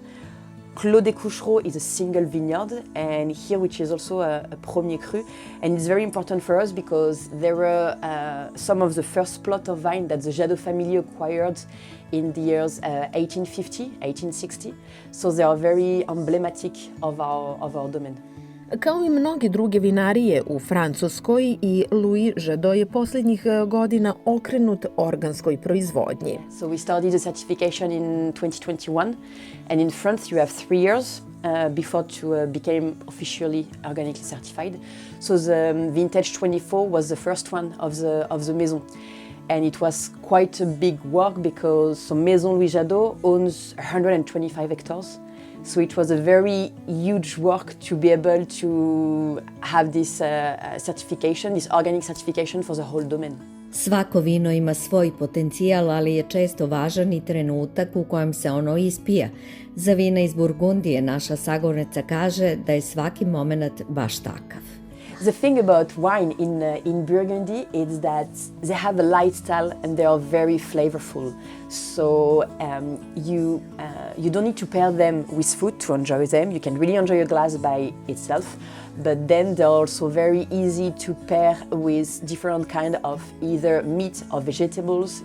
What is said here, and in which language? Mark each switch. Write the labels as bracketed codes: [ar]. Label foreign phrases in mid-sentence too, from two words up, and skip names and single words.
[en] Clos des Couchereaux is a single vineyard, and here which is also a [fr] premier cru. [en] And it's very important for us because there were some of the first plot of vine that the Jadot family acquired in the years 1850, 1860. So they are very emblematic of our domain. [sr] Kao i mnoge druge vinarije u Francuskoj, i Louis Jadot je posljednjih godina okrenut organskoj proizvodnji. [en] So we started the certification in 2021, and in France you have 3 years before to become officially organically certified. So the vintage 24 was the first one of the Maison. And it was quite a big work because Maison Louis Jadot owns 125 hectares. So it was a very huge work to be able to have this certification, this organic certification for the whole domain. [sr] Svako vino ima svoj potencijal, ali je često važan i trenutak u kojem se ono ispija. Za vina iz Burgundije naša sagovornica kaže da je svaki moment baš takav. [en] The thing about wine in Burgundy is that they have a light style and they are very flavorful. So you don't need to pair them with food to enjoy them. You can really enjoy a glass by itself, but then they're also very easy to pair with different kind of either meat or vegetables.